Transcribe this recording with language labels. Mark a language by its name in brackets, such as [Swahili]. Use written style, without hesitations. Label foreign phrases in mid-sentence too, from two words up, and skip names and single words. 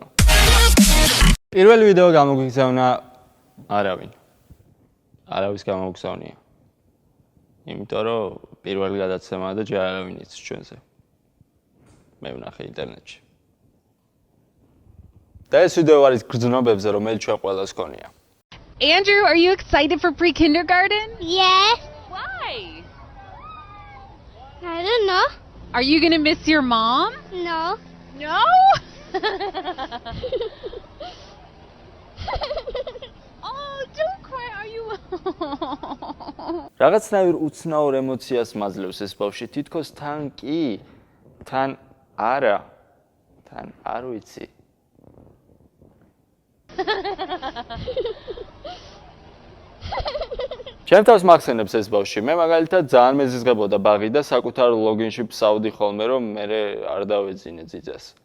[Georgian] პირველი ვიდეო გამოგიგზავნა არავინ. არავის გამოგზავნია. იმიტომ რომ პირველი გადაცემაა და ჯერ არავინ იცის ჩვენზე. მე ვნახე ინტერნეტში. და ეს ვიდეო არის გრძნობებზე, რომელიც ჩვენ ყველას გქონია. [English] Andrew, are you excited for pre-kindergarten? Yes. Why? I don't know. Are you going to miss your mom? No. No? Oh, don't cry. Are you? [Georgian] რაღაცნაირ უცნაურ ემოციას მაძლევს ეს ბავშვი, თითქოს თან კი, თან არა, თან არ ვიცი. ჩემთავს მახსენებს ეს ბავშვი, მე მაგალითად ძალიან მეზიზღებოდა ბაღი და საკუთარ ლოგინში ფსავდი ხოლმე, რომ მე არ დავეძინე ძიძას.